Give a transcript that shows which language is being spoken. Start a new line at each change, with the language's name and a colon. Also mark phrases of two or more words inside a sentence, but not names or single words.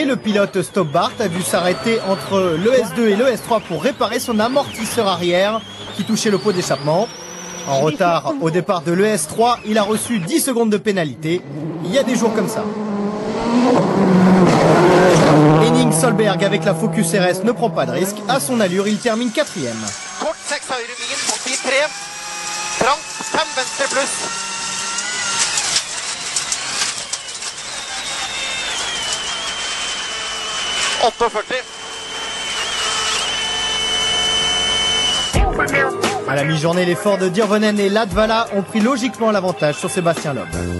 French: Le pilote Stopp Bart a dû s'arrêter entre le S2 et le S3 pour réparer son amortisseur arrière qui touchait le pot d'échappement. En retard au départ de l'ES3, il a reçu 10 secondes de pénalité. Il y a des jours comme ça. Henning Solberg avec la Focus RS ne prend pas de risque. À son allure, il termine 4e.
Norwegian: Kort 6 høyrevingen på tid 3. Trangt 5 venstre pluss.
French: À la mi-journée, les Ford d'Irvonen et Latvala ont pris logiquement l'avantage sur Sébastien Loeb.